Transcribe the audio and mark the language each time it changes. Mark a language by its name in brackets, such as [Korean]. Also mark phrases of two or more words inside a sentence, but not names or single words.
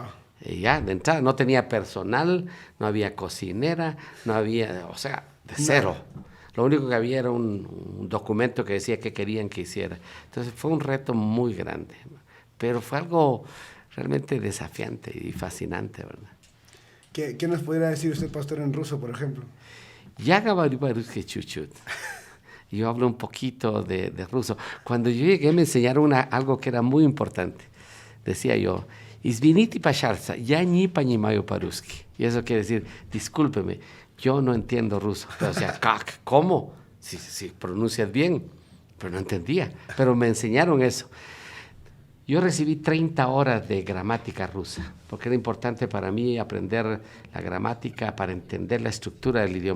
[Spanish] Ya de entrada no tenía personal, no había cocinera, no había, o sea, de cero. No. Lo único que había era un documento que decía qué querían que hiciera. Entonces fue un reto muy grande, pero fue algo realmente desafiante y fascinante, ¿verdad? ¿Qué nos podría decir usted, pastor, en ruso, por ejemplo? [Russian] Ya говорю чуть-чуть. [Spanish] Yo hablo un poquito de ruso. Cuando yo llegué me enseñaron algo que era muy importante. Decía yo, [Russian] извините, пожалуйста, я не понимаю по-русски. [Spanish] Y eso quiere decir, discúlpeme, yo no entiendo ruso. Pero, o sea, ¿cómo? Si pronuncias bien, pero no entendía. Pero me enseñaron eso. Yo recibí 30 horas de gramática rusa, porque era importante para mí aprender la gramática para entender la estructura del idioma.